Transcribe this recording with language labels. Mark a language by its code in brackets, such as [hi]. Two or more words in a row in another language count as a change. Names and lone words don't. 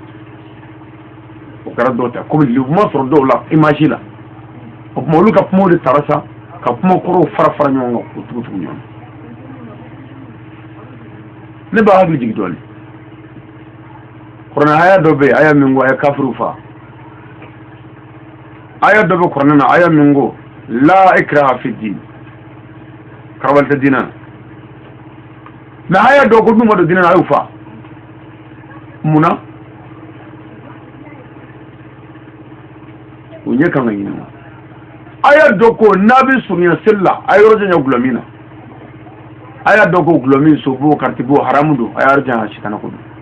[bm] o kɛra dɔw ta komi lebu sɔrɔ dɔw la image la o tuma olu ka kumaw de taara sa ka kumakɔrɔw fara fara ɲɔgɔn kan k'u tugu ɲɔgɔn ne b'a hakili jigin dɔɔnin kuranɛ aya dɔ bɛ yen aya min ko a ye kafiriw faga aya dɔ bɛ kuranɛ na aya min ko [ar] لا إكراه في الدين [bm] karabali tɛ diinɛ na mais aya dɔ ko min ma don diinɛ na a y'u faga munna u ɲɛ kan ka ɲininka aya dɔ ko n'a bɛ surunya seli la a ye yɔrɔ janya gulɔmin na a y'a dɔn ko gulɔmin sobo karitibo haramu don a y'a yɔrɔ janya sitana ko don